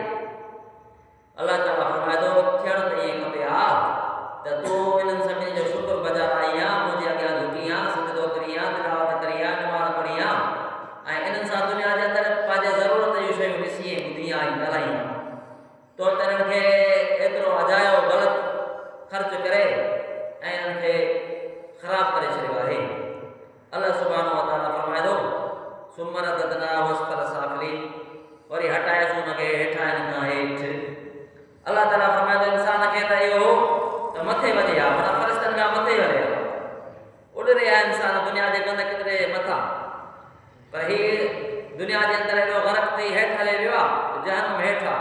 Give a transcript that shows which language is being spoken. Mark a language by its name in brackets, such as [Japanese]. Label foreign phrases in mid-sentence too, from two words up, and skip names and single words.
[Sindhi] अल्लाह ताला फरमाए थो थियणु त ईअं खपे हा त तूं हिननि सभिनी जो शुक्र गुज़ार आई आहे, मुंहिंजे अॻियां झुकी आहे, सजदो करी आहे, तिलावत करी आहे, नमाज़ पढ़ी आहे, ऐं इन्हनि सां दुनिया जे अंदरि पंहिंजे ज़रूरत जूं शयूं ॾिसी ऐं ॿुधी आहे, ॻाल्हाई आहे। तो हिननि खे एतिरो अजायो ग़लति ख़र्च करे ऐं हिननि खे ख़राबु करे छॾियो आहे। अल्लाह [Arabic] سبحانه وتعالى [Sindhi] फरमाए थो [Arabic] ثم رددناه أسفل سافلين, [Sindhi] वरी हटाएसि हुनखे हेठां हिन खां हेठि। अल्लाह ताला फरमाए थो इंसान खे त इहो त मथे वधे आहे, माना फ़रिश्तनि खां मथे वधे आहे, उॾरे आहे इंसान दुनिया जे गंद किथे मथां। पर हीअ दुनिया जे अंदरि एॾो ग़रक़ थी हेठि हले वियो आहे, जहन्नम हेठि आहे।